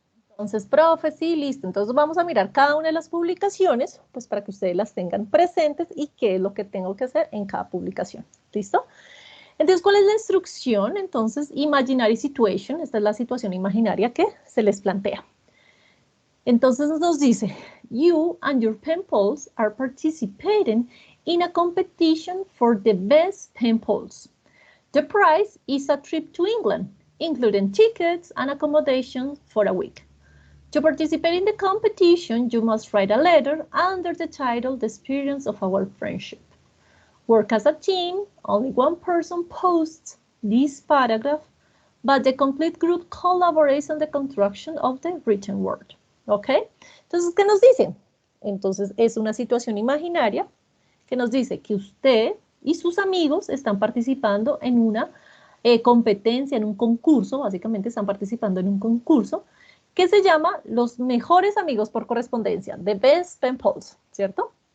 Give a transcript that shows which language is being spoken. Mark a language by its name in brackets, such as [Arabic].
[Spanish] Entonces, profe, sí, listo. Entonces vamos a mirar cada una de las publicaciones, pues para que ustedes las tengan presentes y qué es lo que tengo que hacer en cada publicación. ¿Listo? Entonces, ¿cuál es la instrucción? Entonces, [English] imaginary situation, [Spanish] esta es la situación imaginaria que se les plantea. Entonces nos dice, [English] you and your pen pals are participating in a competition for the best pen pals. The prize is a trip to England, including tickets and accommodation for a week. To participate in the competition, you must write a letter under the title, The Experience of Our Friendship. Work as a team, only one person posts this paragraph, but the complete group collaborates on the construction of the written word. [Spanish] ¿Ok? Entonces, ¿qué nos dice? Entonces, es una situación imaginaria que nos dice que usted y sus amigos están participando en una competencia, en un concurso, básicamente están participando en un concurso que se llama Los Mejores Amigos por Correspondencia, The Best Pen Pals, ¿cierto?